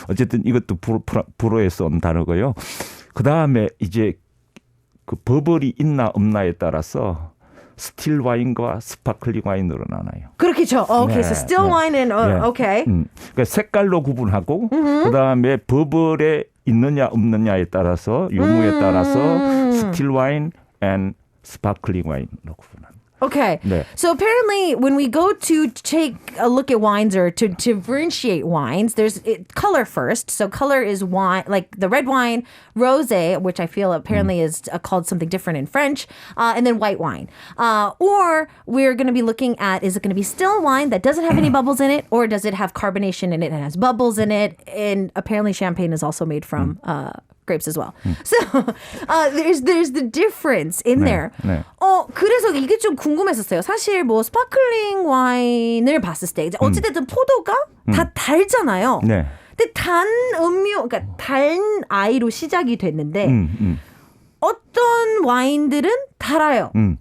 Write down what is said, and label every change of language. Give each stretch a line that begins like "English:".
Korean: 어쨌든 이것도 불어에서 온 단어고요. 그다음에 이제 그 버블이 있나 없나에 따라서 스틸 와인과 스파클링 와인으로 나눠요. 그렇겠죠. 오케이.
English: So still wine and okay. 그러니까 색깔로 구분하고 그다음에 버블에 있느냐 없느냐에 따라서 유무에 따라서 스틸 와인 and 스파클링 와인으로 구분합니다. Okay.
Korean: 네.
English: So apparently when we go to take a look at wines or to differentiate wines, there's color first. So color is wine, like the red wine, rosé, which I feel apparently is called something different in French, and then white wine. Or we're going to be looking at, is it going to be still wine that doesn't have any bubbles in it, or does it have carbonation in it and has bubbles in it? And apparently champagne is also made from grapes as well. So there's the difference in there.
Korean: 네. 그래서 이게 좀 궁금했었어요. 사실 뭐 스파클링 와인을 봤을 때 이제 어찌됐든 포도가 다 달잖아요. 네. 근데 단 음료, 그러니까 단 아이로 시작이 됐는데 어떤 와인들은 달아요.